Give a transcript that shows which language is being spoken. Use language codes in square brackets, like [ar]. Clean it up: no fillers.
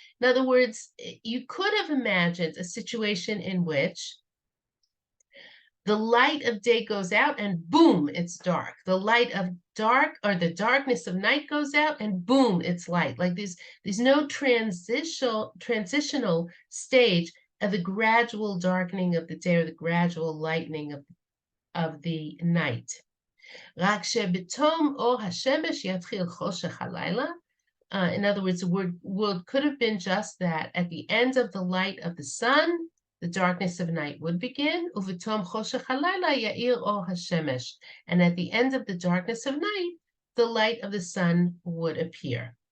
[en] In other words, you could have imagined a situation in which the light of day goes out and boom, it's dark. The light of dark or the darkness of night goes out and boom, it's light. Like there's no transitional stage of the gradual darkening of the day or the gradual lightening of the night. [he] רק שבתום אור השמש יתחיל חושך הלילה. [en] In other words, the word could have been just that. At the end of the light of the sun, the darkness of night would begin. [he] Uvitom choshech halayla ya'ir or hashemesh. [en] And at the end of the darkness of night, the light of the sun would appear.